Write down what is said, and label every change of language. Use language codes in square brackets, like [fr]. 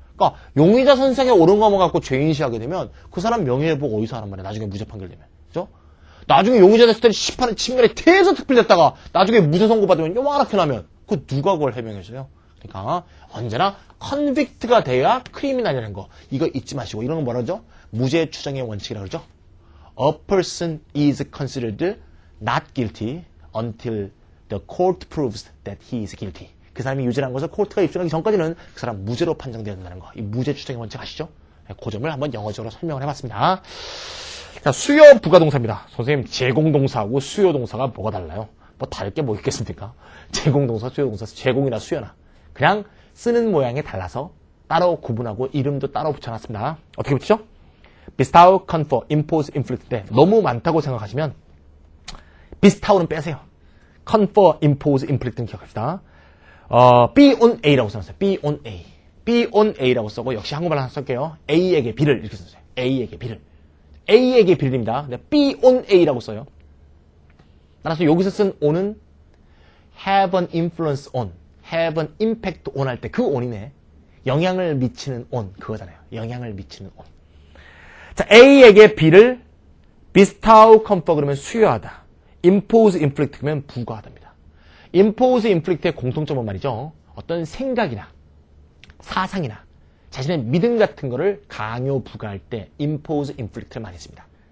[ko] 그러니까 용의자 선상에 오른 것만 갖고 죄인시하게 되면 그 사람 명예회복 어디서 하란 말이야. 나중에 무죄 판결되면. 그죠? 나중에 용의자 됐을 때 시판에 친밀에 태에서 특필됐다가 나중에 무죄 선고 받으면 요만하게 나면 그 누가 그걸 해명해줘요? 그러니까 언제나 컨빅트가 돼야 크리미널이라는 거 이거 잊지 마시고 이런 건 뭐라 그러죠? 무죄 추정의 원칙이라고 그러죠? [en] A person is considered not guilty until the court proves that he is guilty. [ko] 그 사람이 유죄라는 것을 코르트가 입증하기 전까지는 그 사람 무죄로 판정되어야 된다는 거. 이 무죄 추정의 원칙 아시죠? 그 점을 한번 영어적으로 설명을 해봤습니다. 자, 수요 부가동사입니다. 선생님, 제공동사하고 수요동사가 뭐가 달라요? 뭐 다를 게 뭐 있겠습니까? 제공동사, 수요동사, 제공이나 수요나. 그냥 쓰는 모양이 달라서 따로 구분하고 이름도 따로 붙여놨습니다. 어떻게 붙이죠? bestow, confer, impose, inflict인데 너무 많다고 생각하시면 bestow는 빼세요. confer, impose, inflict는 기억합시다. be on A라고 써놨어요. be on A. be on A라고 쓰고 역시 한국말로 하나 쓸게요. A에게 B를 이렇게 써요. A에게 B를. A에게 B입니다. be on A라고 써요. 따라서 여기서 쓴 on은 [en] have an influence on, have an impact on [ko] 할 때 그 on이네. 영향을 미치는 on, 그거잖아요. 영향을 미치는 on. 자, A에게 B를 bestow, confer 그러면 수여하다. impose, inflict 그러면 부과하답니다. impose, inflict의 공통점은 말이죠. 어떤 생각이나 사상이나 자신의 믿음 같은 거를 강요, 부과할 때 impose, inflict를 많이 씁니다.